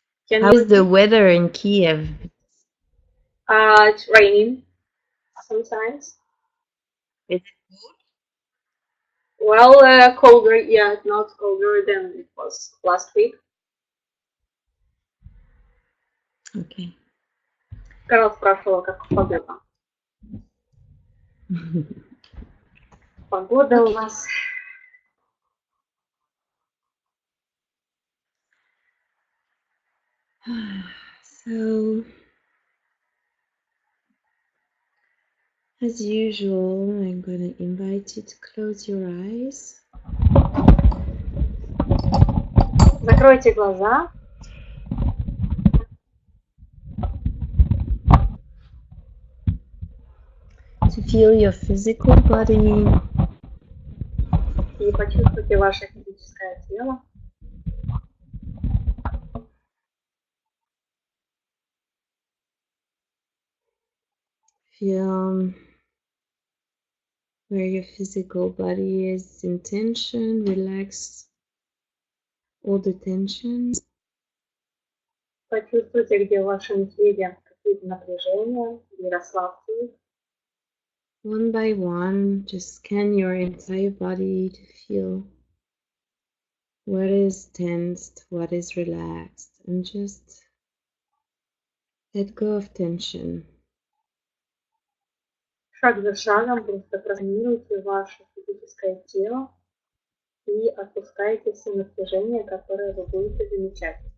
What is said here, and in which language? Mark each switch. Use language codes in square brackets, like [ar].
[en] How's the weather in Kiev? It's raining sometimes. Is it cold? Well, colder, yeah, not colder than it was last week. Okay. [ru] Кэрол спрашивала, как погода. Погода у нас [en] So, as usual, I'm going to invite you to close your eyes. [ru] Закройте глаза. [en] To feel your physical body. [ru] И почувствуйте ваше физическое тело. [en] Feel where your physical body is in tension. Relax all the tensions. [ru] Почувствуйте, где в вашем теле какие-то напряжения, и расслабьте их. [en] One by one, just scan your entire body to feel what is tensed, what is relaxed, and just let go of tension. [ru] Шаг за шагом просто просканируйте ваше физическое тело и отпускайте все напряжения, которые вы будете замечать.